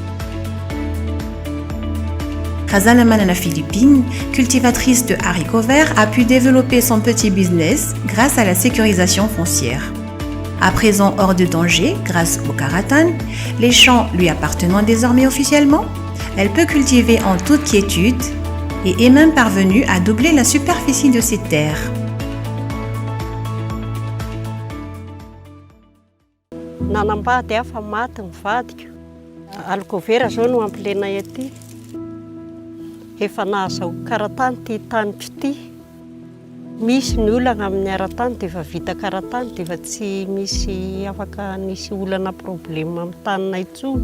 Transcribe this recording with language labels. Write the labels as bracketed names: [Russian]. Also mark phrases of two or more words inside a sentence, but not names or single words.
[French] Razana Manana Philippine, cultivatrice de haricots verts, a pu développer son petit business grâce à la sécurisation foncière. À présent hors de danger grâce au Karatan, les champs lui appartenant désormais officiellement, elle peut cultiver en toute quiétude et est même parvenue à doubler la superficie de ses terres. [Malagasy] Nanambady afa maty ny vadiko. Haricots zao no ampilenay aty. Efa nahazo karatany ty tanitro ty. Misy ny olana amin'ny aratany dia efa vita karatany dia efa tsy misy afaka nisy olana problema amin'ny taninay intsony.